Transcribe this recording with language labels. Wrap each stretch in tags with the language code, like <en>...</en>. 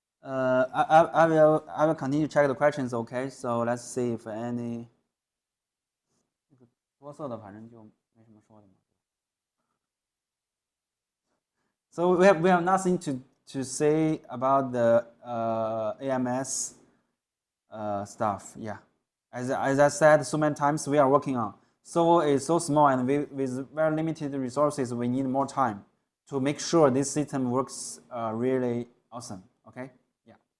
<en>I will continue to check the questions. Okay, so let's see if any.</en> <zh>多色的反正就没什么说的嘛。</zh> <en>So we have nothing to say about the AMS stuff. Yeah, as I said so many times, we are working on. Sovol is so small and with very limited resources, we need more time to make sure this system works really awesome. Okay. Yeah.</en>